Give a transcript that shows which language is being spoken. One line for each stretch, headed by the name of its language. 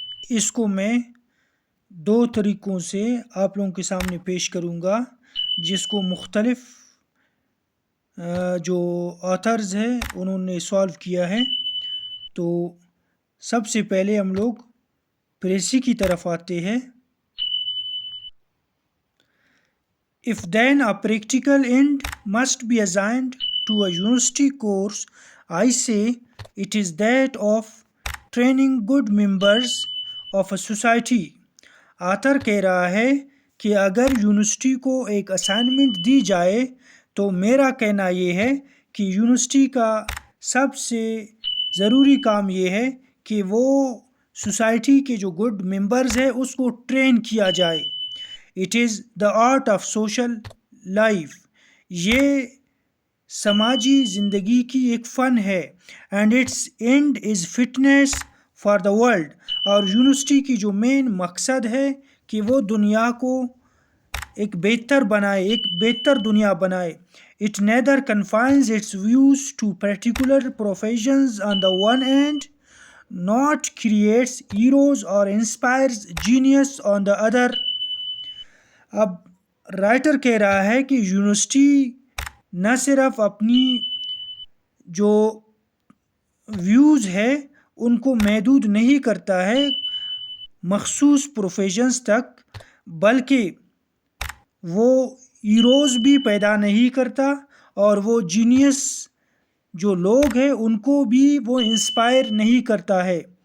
Urdu: اس کو میں دو طریقوں سے آپ لوگوں کے سامنے پیش کروں گا، جس کو مختلف جو آتھرز ہیں انہوں نے سالو کیا ہے. تو سب سے پہلے ہم لوگ پریسے کی طرف آتے ہیں.
English: If then a practical end must be assigned to a university course, I say it is that of training good members of a society.
Urdu: Author کہہ رہا ہے کہ اگر یونیورسٹی کو ایک اسائنمنٹ دی جائے تو میرا کہنا یہ ہے کہ یونیورسٹی کا سب سے ضروری کام یہ ہے کہ وہ سوسائٹی کے جو گڈ ممبرز ہیں اس کو ٹرین کیا جائے.
English: It is the art of social life.
Urdu: یہ سماجی زندگی کی ایک فن ہے.
English: And it's and is fitness for the world.
Urdu: اور یونیورسٹی کی جو مین مقصد ہے کہ وہ دنیا کو ایک بہتر بنائے، ایک بہتر دنیا بنائے.
English: It neither confines its views to particular professions on the one hand, not creates heroes or inspires genius on the other.
Urdu: اب رائٹر کہہ رہا ہے کہ یونیورسٹی نہ صرف اپنی جو ویوز ہے ان کو محدود نہیں کرتا ہے مخصوص پروفیشنز تک، بلکہ وہ ہیروز بھی پیدا نہیں کرتا اور وہ جینیس جو لوگ ہیں ان کو بھی وہ انسپائر نہیں کرتا ہے.